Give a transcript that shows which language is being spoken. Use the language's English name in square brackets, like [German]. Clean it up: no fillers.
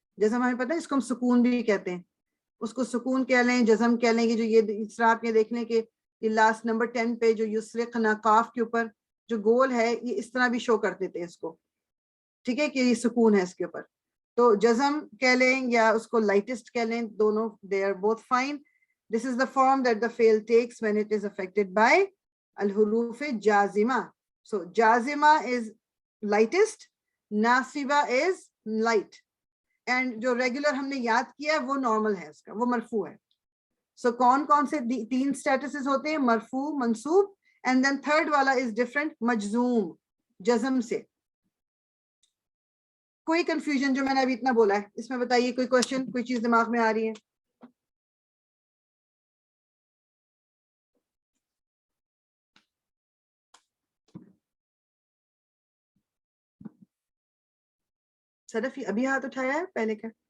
[Urdu] جزم ہمیں پتہ ہے اس کو ہم سکون بھی کہتے ہیں, اس کو سکون کہہ لیں, جزم کہہ لیں. جو یہ اس طرح آپ یہ دیکھ لیں کہ یہ لاسٹ نمبر 10 پہ جو یسرقنا قاف کے اوپر جو گول ہے, یہ اس طرح بھی شو کر دیتے ہیں اس کو. ٹھیک ہے, کہ یہ سکون ہے اس کے اوپر. تو جزم کہہ لیں یا اس کو لائٹسٹ کہہ لیں, دونوں [English] they are both fine. This is the form that the fail takes when it is affected by al-huruf jazima. So jazima is lightest, nasiba is light. [Urdu] And جو ریگولر ہم نے یاد کیا ہے وہ نارمل ہے, اس کا وہ مرفوع ہے. سو کون کون سے 3 اسٹیٹسز ہوتے ہیں؟ مرفوع, منصوب, اینڈ دین تھرڈ والا از ڈفرنٹ, مجزوم, جزم سے. کوئی کنفیوژن جو میں نے ابھی اتنا بولا ہے اس میں بتائیے, کوئی کوشچن, کوئی چیز دماغ میں آ رہی ہے؟ صدف ابھی ہاتھ اٹھایا ہے, پہلے کا